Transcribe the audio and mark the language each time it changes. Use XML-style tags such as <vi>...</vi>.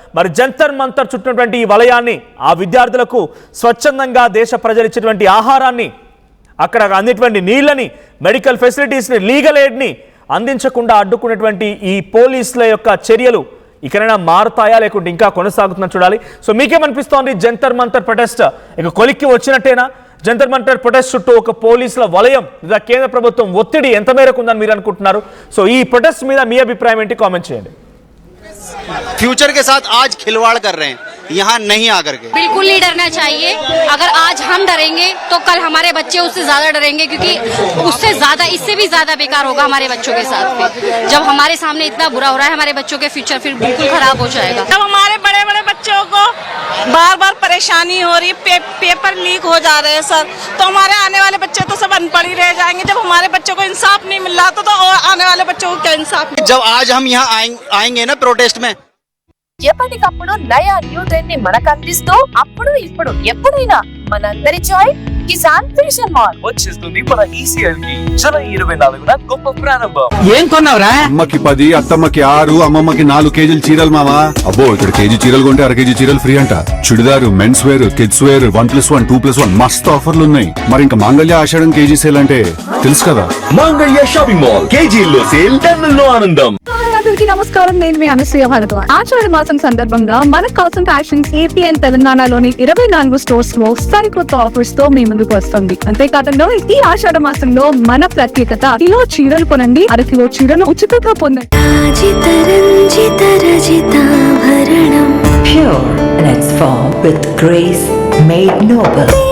<te>మరి జంతర్ మంతర్ చుట్టినటువంటి ఈ వలయాన్ని, ఆ విద్యార్థులకు స్వచ్ఛందంగా దేశ ప్రజలు ఇచ్చేటువంటి ఆహారాన్ని, అక్కడ అందేటువంటి నీళ్ళని, మెడికల్ ఫెసిలిటీస్ని, లీగల్ ఎయిడ్ని అందించకుండా అడ్డుకున్నటువంటి ఈ పోలీసుల యొక్క చర్యలు ఇకనైనా మారుతాయా లేకుంటే ఇంకా కొనసాగుతుందని చూడాలి. సో మీకేమనిపిస్తోంది? జంతర్ మంతర్ ప్రొటెస్ట్ ఇక కొలిక్కి వచ్చినట్టేనా? జంతర్ మంతర్ ప్రొటెస్ట్ చుట్టూ ఒక పోలీసుల వలయం లేదా కేంద్ర ప్రభుత్వం ఒత్తిడి ఎంత మేరకు ఉందని మీరు అనుకుంటున్నారు? సో ఈ ప్రొటెస్ట్ మీద మీ అభిప్రాయం ఏంటి? కామెంట్ చేయండి.</te> <hi>फ्यूचर के साथ आज खिलवाड़ कर रहे हैं यहाँ नहीं आकर के। बिल्कुल नहीं डरना चाहिए। अगर आज हम डरेंगे तो कल हमारे बच्चे उससे ज्यादा डरेंगे, क्योंकि उससे ज्यादा, इससे भी ज्यादा बेकार होगा हमारे बच्चों के साथ फिर। जब हमारे सामने इतना बुरा हो रहा है, हमारे बच्चों के फ्यूचर फिर बिल्कुल खराब हो जाएगा। जब हमारे बड़े बड़े बच्चों को बार बार परेशानी हो रही, पेपर लीक हो जा रहे हैं सर, तो हमारे आने वाले बच्चे तो सब अनपढ़ ही रह जाएंगे। जब हमारे बच्चों को इंसाफ नहीं मिल रहा तो आने वाले बच्चों को क्या इंसाफ? जब आज हम यहाँ आएंगे ना प्रोटेस्ट में,</hi> <te>ఎప్పటికప్పుడు నయా న్యూ ట్రెండ్ ని మనకు అందిస్తూ అప్పుడు ఇప్పుడు ఎప్పుడైనా మనందరి చాయ్ కిసాన్ ఫ్యాషన్ మాల్ వచ్చేస్తుంది మన ఈసీఎల్ కి జూలై 24న గొప్ప ప్రారంభం. ఏం కొన్నావురా? అమ్మకి 10, అత్తమ్మకి 6, అమ్మమ్మకి 4 కేజీలు చీరలు మావా. అబ్బో ఇక్కడ కేజీ చీరలు కొంటే అర కేజీ చీరలు ఫ్రీ అంట. Churidar, men's wear, kids wear 1+1, 2+1 మస్తు ఆఫర్లు ఉన్నాయి. మరి ఇంకా మాంగళ్య ఆషాఢం కేజీ సేల్ అంటే తెలుసు కదా. మాంగళ్య షాపింగ్ మాల్ కేజీల్లో సేల్, టన్నుల్లో ఆనందం. అందరికీ నమస్కారం, నేను మీ అనసూయ భారద్వాజ్. ఆషాఢ మాసం సందర్భంగా మన కాసం ఫ్యాషన్స్ ఏపీ అండ్ తెలంగాణలోని 24 స్టోర్స్ లో సరికొత్త ఆఫర్స్ తో మీ ముందుకు వస్తుంది. అంతేకాకుండా ఈ ఆషాఢ మాసంలో మన ప్రత్యేకత, కిలో చీరలు కొనండి, అర కిలో చీరలు ఉచితంగా పొందండి.</te> <en>Pure in its form with grace made noble.</en>